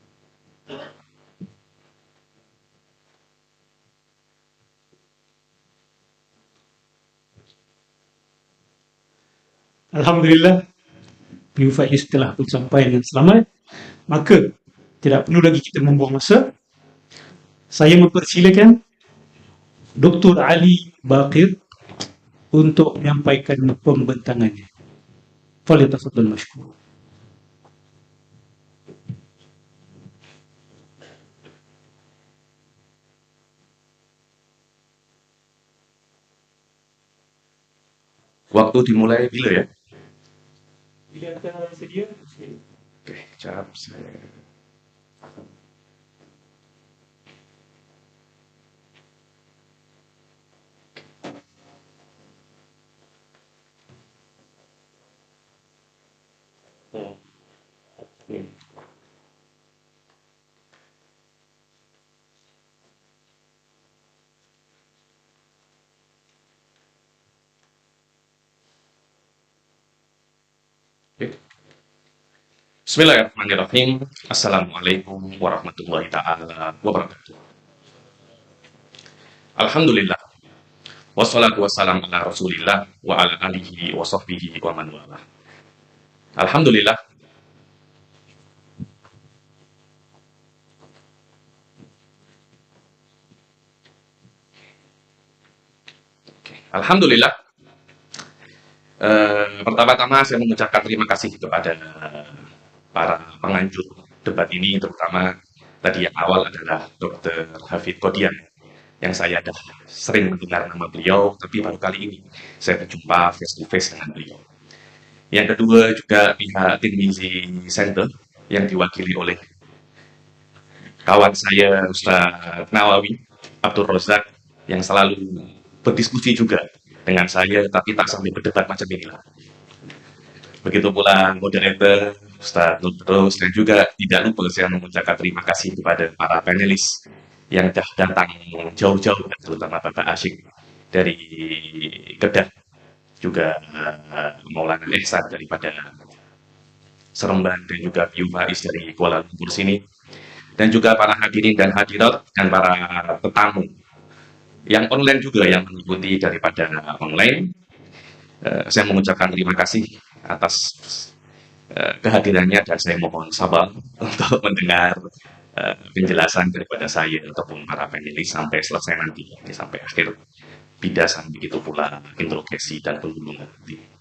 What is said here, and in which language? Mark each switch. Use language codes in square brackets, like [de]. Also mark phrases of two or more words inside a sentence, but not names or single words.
[ms] Alhamdulillah, Biu Faiz telah pun sampai dengan selamat. Maka, tidak perlu lagi kita membuang masa. Saya mempersilakan Dr. Ali Baqir untuk menyampaikan pembentangannya. [ar] فليتفضل مشكورا. [ms] Waktu dimulai bila ya? Bila anda sedia, Oke, jawab saya. Oke. [ar] بسم الله الرحمن الرحيم. السلام عليكم ورحمة الله تعالى وبركاته. Alhamdulillah. والصلاة والسلام على رسول الله وعلى آله وصحبه ومن والاه. الحمد لله. الحمد لله. [ms] Pertama-tama saya mengucapkan terima kasih kepada para penganjur debat ini, terutama tadi yang awal adalah Dr. Hafid Qodian, yang saya dah sering mendengar nama beliau, tapi baru kali ini saya berjumpa [en] face to face [ms] dengan beliau. Yang kedua juga pihak Tirmizi Center yang diwakili oleh kawan saya Ustaz Nawawi Abdul Razak yang selalu berdiskusi juga dengan saya, tapi tak sampai berdebat macam inilah. Begitu pula moderator Ustaz Nur Terus, dan juga tidak lupa saya mengucapkan terima kasih kepada para panelis yang dah datang jauh-jauh, terutama Bapak Asyik dari Kedah, juga Maulana Ihsan daripada Seremban, dan juga Biu Faiz dari Kuala Lumpur sini, dan juga para hadirin dan hadirat dan para tetamu yang online juga yang mengikuti daripada online. Saya mengucapkan terima kasih atas kehadirannya, dan saya mohon sabar untuk mendengar penjelasan daripada saya ataupun para panelis sampai selesai nanti, sampai akhir bidasan, begitu pula interogasi dan penghubungan nanti.